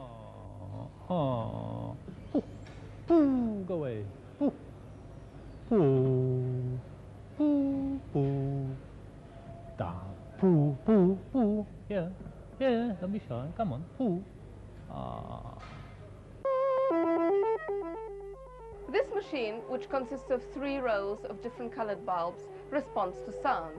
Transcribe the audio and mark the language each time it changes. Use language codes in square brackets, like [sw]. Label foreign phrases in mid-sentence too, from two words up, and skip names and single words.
[en] Oh. Boo. Go away. Boo. Boo. Boo. Boo. Da. Boo. Boo. Boo. Yeah. Yeah. Don't be shy. Come on. Boo. This machine, which consists of 3 rows of different colored bulbs, responds to sound.